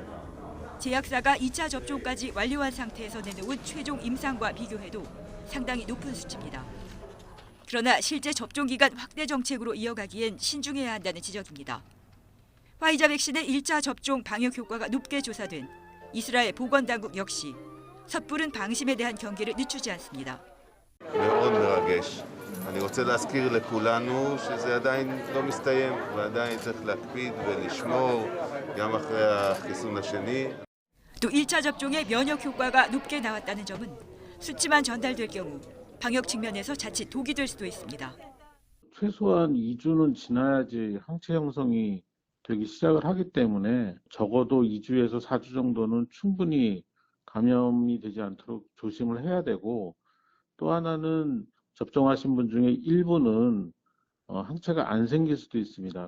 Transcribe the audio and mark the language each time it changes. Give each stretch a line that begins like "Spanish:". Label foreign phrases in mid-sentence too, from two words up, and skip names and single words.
Korean: 제약사가 2차 접종까지 완료한 상태에서 내놓은 최종 임상과 비교해도 상당히 높은 수치입니다. 그러나 실제 접종 기간 확대 정책으로 이어가기엔 신중해야 한다는 지적입니다. 화이자 백신의 1차 접종 방역 효과가 높게 조사된 이스라엘 보건당국 역시 섣부른 방심에 대한 경계를 늦추지 않습니다.
Hebrew: מאוד מרגש. אני רוצה להזכיר לכולנו שזה עדיין לא מסתיים ועדיין צריך להקפיד ולשמור גם אחרי החיסון השני.
Korean: 또 1차 접종의 면역 효과가 높게 나왔다는 점은 수치만 전달될 경우 방역 측면에서 자칫 독이 될 수도 있습니다. 최소한 2주는 지나야지 항체 형성이 되기 시작을 하기 때문에 적어도 2주에서 4주 정도는 충분히 감염이 되지 않도록 조심을 해야 되고, 또 하나는 접종하신 분 중에 일부는 항체가 안 생길 수도 있습니다.